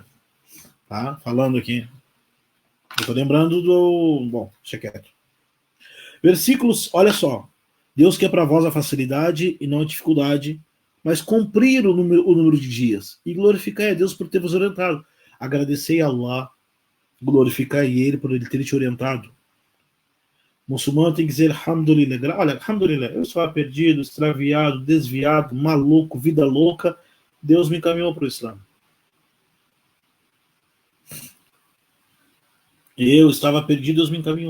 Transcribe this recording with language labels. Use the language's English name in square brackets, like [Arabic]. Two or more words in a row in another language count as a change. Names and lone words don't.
[Portuguese] Tá? Falando aqui. Eu tô lembrando do... Bom, deixa quieto. Versículos, olha só. Deus quer para vós a facilidade e não a dificuldade, mas cumprir o número de dias. E glorificai a Deus por ter vos orientado. Agradecei a Allah, glorificai Ele por Ele ter te orientado. O muçulmano tem que dizer Alhamdulillah. Olha, Alhamdulillah, eu estava perdido, extraviado, desviado, maluco, vida louca. Deus me encaminhou para o Islã. Eu estava perdido, Deus me encaminhou.